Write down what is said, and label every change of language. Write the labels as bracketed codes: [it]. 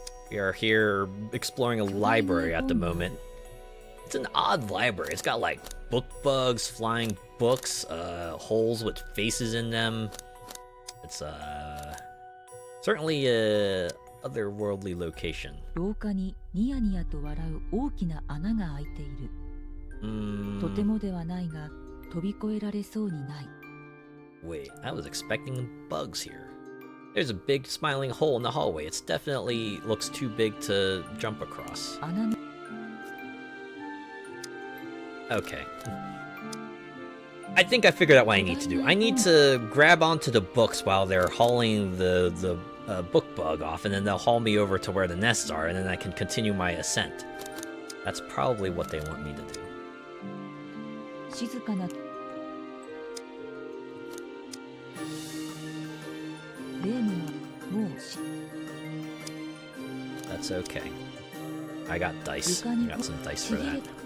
[en] We are here exploring a library at the moment. It's an odd library. It's got like book bugs, flying books, holes with faces in them. It's certainly a otherworldly location. [ja] 廊下にニヤニヤと笑う大きな穴が開いている。とてもではないが飛び越えられそうにない。 [en] Wait, I was expecting bugs here. There's a big smiling hole in the hallway. It's definitely looks too big to jump across. [ja] 穴の [en] Okay. I think I figured out what I need to do. I need to grab onto the books while they're hauling the book bug off, and then they'll haul me over to where the nests are, and then I can continue my ascent. That's probably what they want me to do. [ja] 静かなレームはもうし [en] That's okay. I got dice. I got some dice for that.